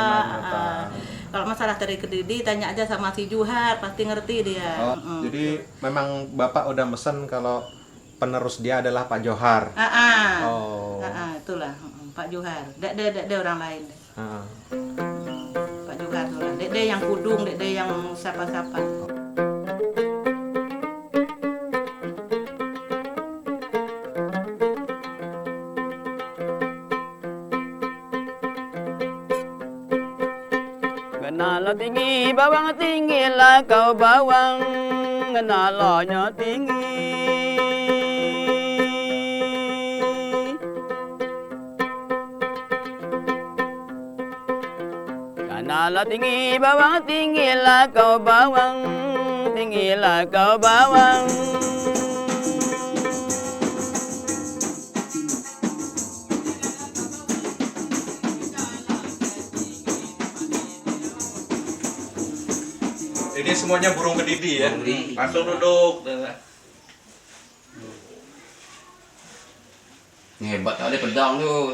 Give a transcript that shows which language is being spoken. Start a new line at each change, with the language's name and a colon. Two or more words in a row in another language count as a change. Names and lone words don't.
Indonesian: Kalau masalah tarik kedidi, tanya aja sama si Juhar, pasti ngerti dia. Jadi memang bapak udah mesen kalau penerus dia adalah Pak Johar. Itulah Pak Johar. Dek orang lain. Pak Johar tuh lah. Dek yang Kudung, dek yang siapa-siapa.
Minangkabau: Kenala tinggi, bawang tinggilah kau bawang, kenalanya tinggi. Kenala tinggi, bawang tinggilah kau bawang, tinggilah kau bawang.
Indonesian: Ini semuanya burung kedidi ya? Langsung duduk. Hebat, ada pedang tuh.